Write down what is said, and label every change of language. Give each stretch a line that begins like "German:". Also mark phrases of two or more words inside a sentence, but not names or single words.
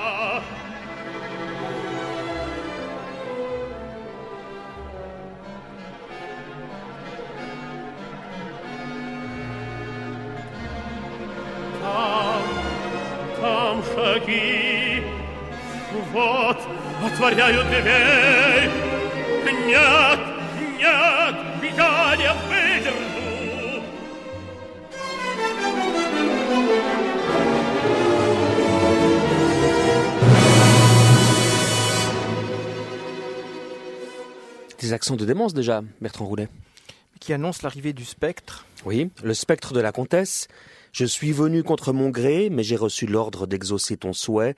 Russian: Там шаги, вот, отворяют дверь. Нет, нет, я не выдержу.
French: Des accents de démence déjà, Bertrand Roulet. Qui annonce l'arrivée du spectre. Oui, le spectre de la comtesse. Je suis venu contre mon gré, mais j'ai reçu l'ordre d'exaucer ton souhait.